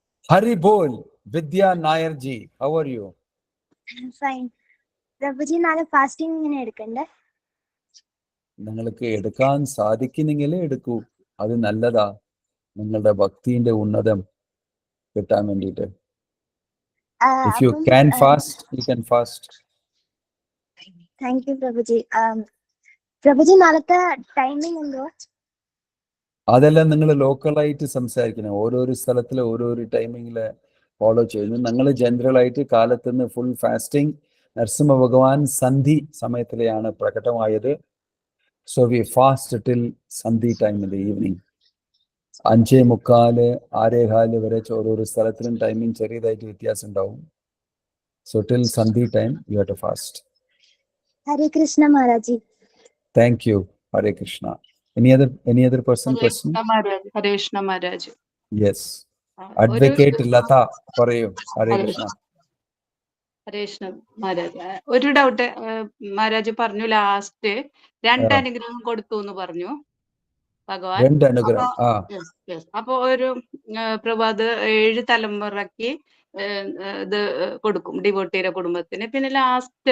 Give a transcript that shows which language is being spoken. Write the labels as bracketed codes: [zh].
[en] Hari Bol, Vidya Nair ji, how are you? I'm fine. [ml] Prabhuji, നാളെ fasting ഇങ്ങനെ എടുക്കണ്ടേ? നിങ്ങൾക്ക് എടുക്കാൻ സാധിക്കുന്നെങ്കിൽ എടുക്കൂ, അത് നല്ലതാ. നിങ്ങളുടെ ഭക്തിന്റെ ഉന്നതം കിട്ടാൻ വേണ്ടിയിട്ട്. [en] If you can fast, you can fast. Thank you, Prabhuji. [ml] Prabhuji, നാളത്തെ ടൈമിംഗ് എന്തോ? അതെല്ലാം നിങ്ങൾ ലോക്കലായിട്ട് സംസാരിക്കണം. ഓരോരോ സ്ഥലത്തിലെ ഓരോരോ ടൈമിങ്ങിൽ ഫോളോ ചെയ്യുന്നു. ഞങ്ങൾ ജനറലായിട്ട് കാലത്തുനിന്ന് ഫുൾ ഫാസ്റ്റിംഗ് നരസിംഹ ഭഗവാൻ സന്ധി സമയത്തിലെയാണ് പ്രകടമായത്. [en] So we fast till sandhi time in the evening. [ml] 5:45, 6:15 വരെ ഓരോരോ സ്ഥലത്തിലും ടൈമിംഗ് ചെറിയതായിട്ട് വ്യത്യാസം ഉണ്ടാവും. [en] So till sandhi time you have to fast. Hare Krishna Maharaj ji. Thank you. Hare Krishna. Any other person question? Hare Krishna Maharaj. Yes. [ml] Advocate Lata പറയൂ. Hare Krishna. ഹരേ കൃഷ്ണ മഹാരാജ്. ഒരു doubt Maharaj പറഞ്ഞു, last 2 അനുഗ്രഹം കൊടുത്തു എന്ന് പറഞ്ഞു ഭഗവാൻ. 2 അനുഗ്രഹം. അപ്പൊ ഒരു പ്രഭാത് 7 തലമുറക്ക് ഇത് കൊടുക്കും ഡിവോട്ടിയുടെ കുടുംബത്തിന്. പിന്നെ ലാസ്റ്റ്